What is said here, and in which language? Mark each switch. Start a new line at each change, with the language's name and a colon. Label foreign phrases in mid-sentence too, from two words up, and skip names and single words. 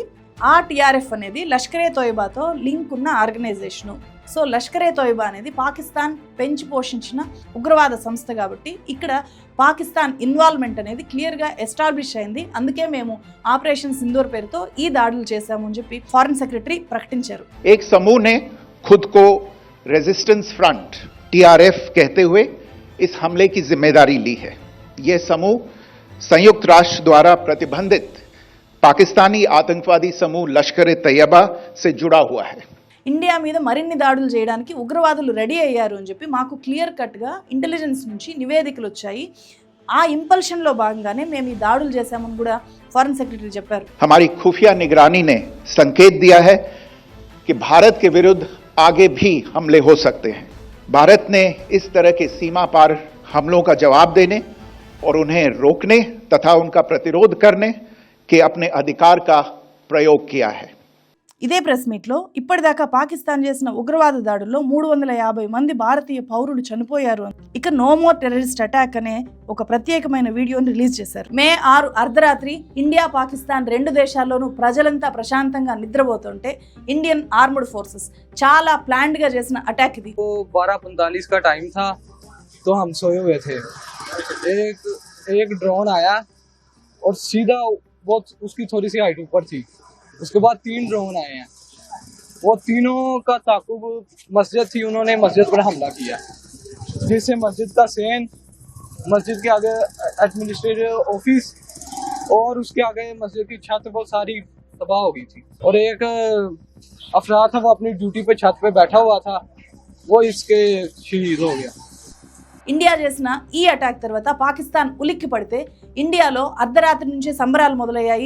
Telugu: ఆ టిఆర్ఎఫ్ అనేది లష్కరే తోయిబాతో లింక్ ఉన్న ఆర్గనైజేషను. సో లష్కరే తోయిబా అనేది పాకిస్తాన్ పెంచి పోషించిన ఉగ్రవాద సంస్థ కాబట్టి ఇక్కడ పాకిస్తాన్ ఇన్వాల్వ్మెంట్ అనేది క్లియర్గా ఎస్టాబ్లిష్ అయింది. అందుకే మేము ఆపరేషన్ సింధూర్ పేరుతో ఈ దాడులు చేశాము అని చెప్పి
English: foreign secretary
Telugu: ప్రకటించారు.
Hindi: एक समूह ने खुद को रेजिस्टेंस फ्रंट टीआरएफ कहते हुए इस हमले की जिम्मेदारी ली है. यह समूह संयुक्त राष्ट्र द्वारा प्रतिबंधित पाकिस्तानी आतंकवादी समूह लश्कर ए तैयबा से जुड़ा हुआ है.
Telugu: ఇండియా మీద మరిన్ని దాడులు చేయడానికి ఉగ్రవాదులు రెడీ అయ్యారు అని చెప్పి మాకు
English: clear cutగా
Telugu: ఇంటెలిజెన్స్ నుంచి నివేదికలు వచ్చాయి. ఆ ఇంపల్షన్లో భాగంగానే మేము ఈ దాడులు చేశామని కూడా
English: foreign secretary
Telugu: చెప్పారు.
Hindi: हमारी खुफिया निगरानी ने संकेत दिया है कि भारत के विरुद्ध आगे भी हमले हो सकते हैं. भारत ने इस तरह के सीमा पार हमलों का जवाब देने और उन्हें रोकने तथा उनका प्रतिरोध करने के अपने अधिकार का प्रयोग किया है.
Telugu: ఇదే ప్రెస్ మీట్లో ఇప్పటిదాకా పాకిస్తాన్ చేసిన ఉగ్రవాద దాడుల్లో 350 మంది భారతీయ పౌరులు చనిపోయారు అని, ఇక
English: no more terrorist attack
Telugu: అనే ఒక ప్రత్యేకమైన వీడియోని రిలీజ్ చేశారు. మే 6 అర్ధరాత్రి ఇండియా పాకిస్తాన్ 2 దేశాల్లోనూ ప్రజలంతా ప్రశాంతంగా నిద్రపోతుంటే
English: Indian armed forces
Telugu: చాలా ప్లాన్డ్ గా చేసిన అటాక్ ఇది.
Hindi: 12:45 का टाइम था तो हम सोए हुए थे. एक ड्रोन आया और सीधा वो उसकी थोड़ी सी हाइट ऊपर थी. उसके बाद 3 ड्रोन आए हैं. वो तीनों का ताकुब मस्जिद थी, उन्होंने मस्जिद पर हमला किया, जिससे मस्जिद का सेन, मस्जिद के आगे
English: administrative office
Hindi: और उसके आगे मस्जिद की छत वो सारी तबाह हो गई थी. और एक अफराद था, वो अपनी ड्यूटी पे छत पे बैठा हुआ था, वो इसके शहीद हो गया.
Telugu: ఇండియా చేసిన ఈ అటాక్ తర్వాత పాకిస్తాన్ ఉలిక్కి పడితే ఇండియాలో అర్ధరాత్రి నుంచే సంబరాలు మొదలయ్యాయి.